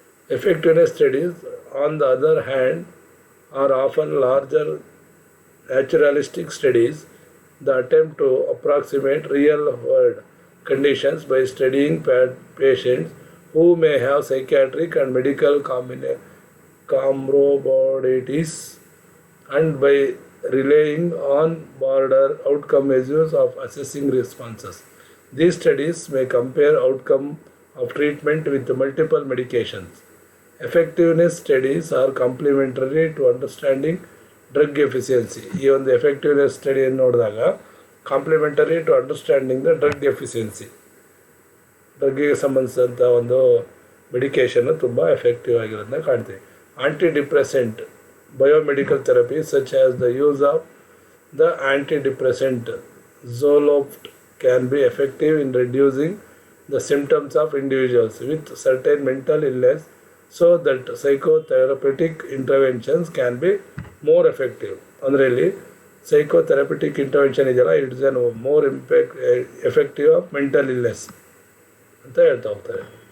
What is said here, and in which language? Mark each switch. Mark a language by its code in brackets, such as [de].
[en] Effectiveness studies, on the other hand, are often larger naturalistic studies that attempt to approximate real-world conditions by studying patients who may have psychiatric and medical comorbidities and by relying on broader outcome measures of assessing responses. These studies may compare outcome of treatment with multiple medications. Effectiveness studies are complementary to understanding drug efficiency. [kn] ಈ ಒಂದು effectiveness ಸ್ಟಡಿಯನ್ನು ನೋಡಿದಾಗ [en] complementary to understanding the drug efficiency, [kn] ಡ್ರಗ್ಗಿಗೆ ಸಂಬಂಧಿಸಿದಂಥ ಒಂದು medication ತುಂಬ effective ಆಗಿರೋದನ್ನ ಕಾಣ್ತೀವಿ. Aunty depressant biomedical therapy such as the use of the aunty depressant ಝೋಲೋಫ್ಟ್ [en] can be effective in reducing the symptoms of individuals with certain mental illness, so that psychotherapeutic interventions can be more effective. [kn] ಅಂದರೆ ಇಲ್ಲಿ ಸೈಕೋಥೆರಪಿಟಿಕ್ intervention ಇದೆಯಲ್ಲ, [en] it is an more effective of mental illness [kn] ಅಂತ ಹೇಳ್ತಾ ಹೋಗ್ತಾರೆ.